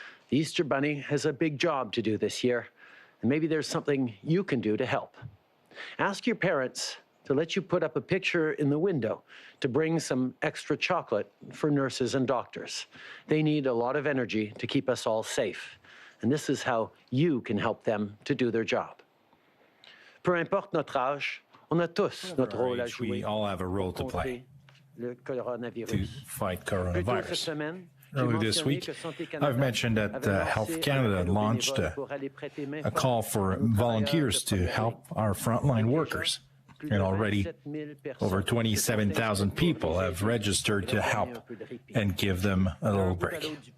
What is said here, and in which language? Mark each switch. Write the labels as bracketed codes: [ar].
[en] The Easter Bunny has a big job to do this year, and maybe there's something you can do to help. Ask your parents to let you put up a picture in the window to bring some extra chocolate for nurses and doctors. They need a lot of energy to keep us all safe, and this is how you can help them to do their job. [fr] Peu importe notre âge, on a tous notre rôle à jouer. [en] We all have a role to play to fight coronavirus. Earlier this week, I've mentioned that Health Canada launched a call for volunteers to help our frontline workers. And already over 27,000 people have registered to help and give them a little break.